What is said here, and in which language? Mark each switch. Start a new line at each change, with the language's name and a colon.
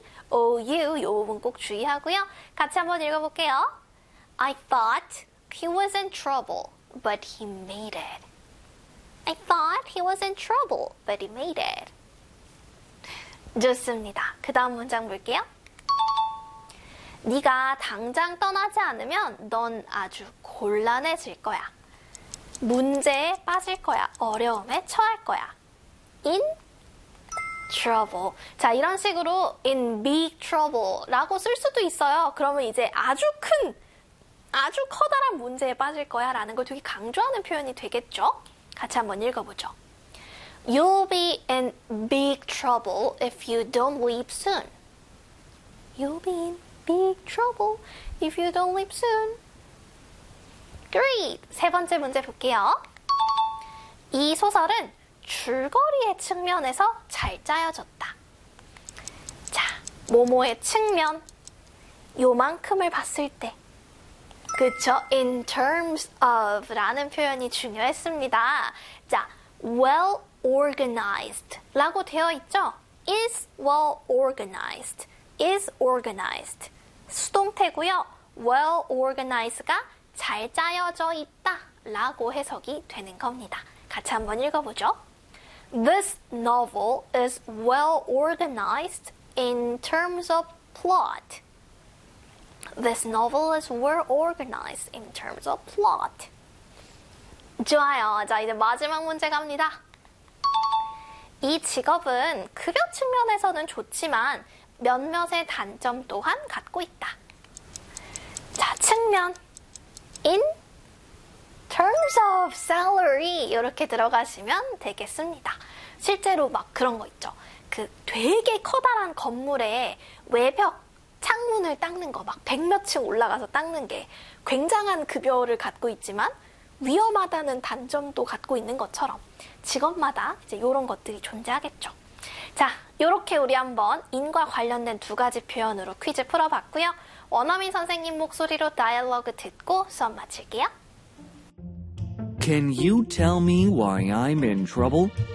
Korean: OU, 이 부분 꼭 주의하고요. 같이 한번 읽어볼게요.
English: I thought he was in trouble, but he made it. I thought he was in trouble, but he made it.
Korean: 좋습니다. 그 다음 문장 볼게요. 네가 당장 떠나지 않으면 넌 아주 곤란해질 거야. 문제에 빠질 거야. 어려움에 처할 거야.
English: In trouble.
Korean: 자, 이런 식으로
English: in big trouble
Korean: 라고 쓸 수도 있어요. 그러면 이제 아주 커다란 문제에 빠질 거야라는 걸 되게 강조하는 표현이 되겠죠? 같이 한번 읽어보죠.
English: You'll be in big trouble if you don't leave soon. You'll be in big trouble if you don't leave soon. Great.
Korean: 세 번째 문제 볼게요. 이 소설은 줄거리의 측면에서 잘 짜여졌다. 뭐뭐의 측면. 요만큼을 봤을 때. 그쵸?
English: In terms of
Korean: 라는 표현이 중요했습니다. 자,
English: well organized
Korean: 라고 되어 있죠? Is well organized. Is organized. 수동태고요.
English: Well organized
Korean: 가 잘 짜여져 있다라고 해석이 되는 겁니다. 같이 한번 읽어보죠.
English: This novel is well organized in terms of plot. This novel is well organized in terms of plot.
Korean: 좋아요. 자, 이제 마지막 문제 갑니다. 이 직업은 급여 측면에서는 좋지만 몇몇의 단점 또한 갖고 있다. 자, 측면.
English: In terms of salary.
Korean: 이렇게 들어가시면 되겠습니다. 실제로 막 그런 거 있죠. 그 되게 커다란 건물에 외벽 창문을 닦는 거, 막백몇층 올라가서 닦는 게 굉장한 급여를 갖고 있지만 위험하다는 단점도 갖고 있는 것처럼 직업마다 이제 이런 것들이 존재하겠죠. 자, 이렇게 우리 한번 인과 관련된 두 가지 표현으로 퀴즈 풀어봤고요. 원어민 선생님 목소리로 다이얼로그 듣고 수업 마칠게요.
English: Can you tell me why I'm in trouble?